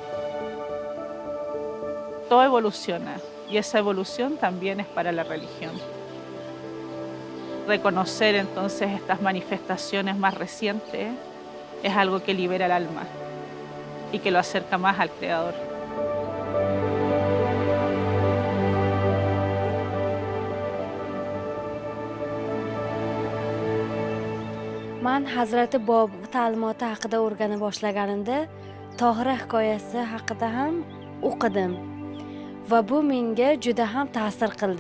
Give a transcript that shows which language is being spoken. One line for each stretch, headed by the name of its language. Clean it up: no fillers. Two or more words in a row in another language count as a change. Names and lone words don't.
Spanish: Todo evoluciona y esa evolución también es para la religión. Reconocer entonces estas manifestaciones más recientes es algo que libera el alma y que lo acerca más al Creador.
Uzbek: Man Hazrati Bob ta'limoti haqida o'rgana boshlaganimda Tohira hikoyasi haqida ham o'qidim va bu menga juda ham ta'sir qildi.